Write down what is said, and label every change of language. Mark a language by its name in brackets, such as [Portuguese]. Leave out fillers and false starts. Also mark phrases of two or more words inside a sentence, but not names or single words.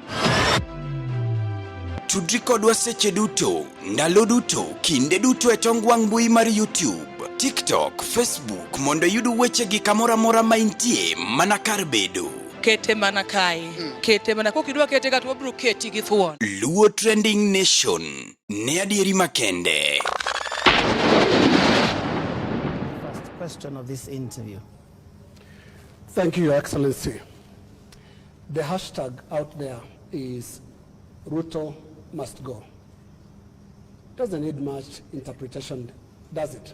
[Luo (Kenya and Tanzania)] Tudri kodwa seche duto, ndalo duto, kinde duto e tong wang' mbui mar YouTube, TikTok, Facebook mondo yud wechegi kamora mora ma intie mana kar bedo. Kete mana kai. Kete mana kokidwa kete ka to bro keti gi thuon. Luo Trending Nation ne adieri makende. [English] First question of this interview. Thank you, Your Excellency. The hashtag out there is Ruto must go. Doesn't need much interpretation, does it?